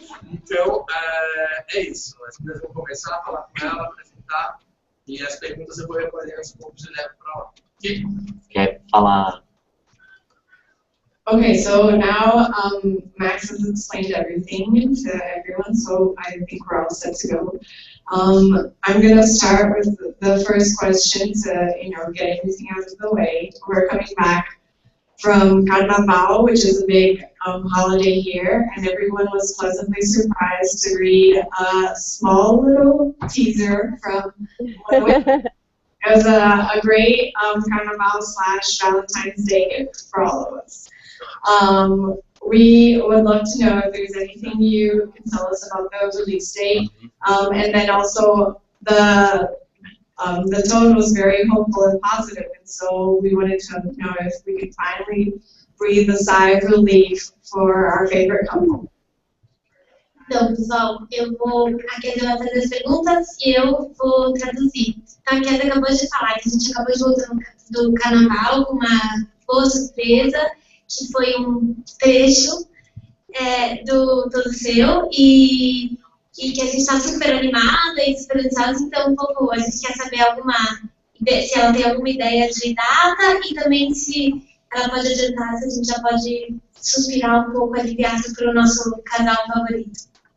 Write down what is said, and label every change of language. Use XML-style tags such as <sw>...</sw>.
<pt>Então, é isso. As meninas vão começar a falar com ela, apresentar, e as perguntas eu vou recolher aos poucos e levo para lá. Quer falar?</pt> <en>Okay, so now Max has explained everything to everyone, so I think we're all set to go. I'm going to start with the first question to, get everything out of the way. We're coming back from Carnaval, which is a big holiday here, and everyone was pleasantly surprised to read a small little teaser from it was a great Carnaval / Valentine's Day gift for all of us. We would love to know if there's anything you can tell us about the release date, and then also the tone was very hopeful and positive, and so we wanted to know if we could finally breathe a sigh of relief for our favorite couple.</en> <pt>Então, pessoal, a Kézia vai fazer as perguntas e eu vou traduzir. Então, a Kézia acabou de falar que a gente acabou de voltar do carnaval com uma boa surpresa, que foi um trecho do Todo Seu, e que a gente está super animada e super ansiosa, então a gente quer saber se ela tem alguma ideia de data e também se ela pode adiantar, se a gente já pode suspirar um pouco, aliviado para o nosso casal favorito.</pt>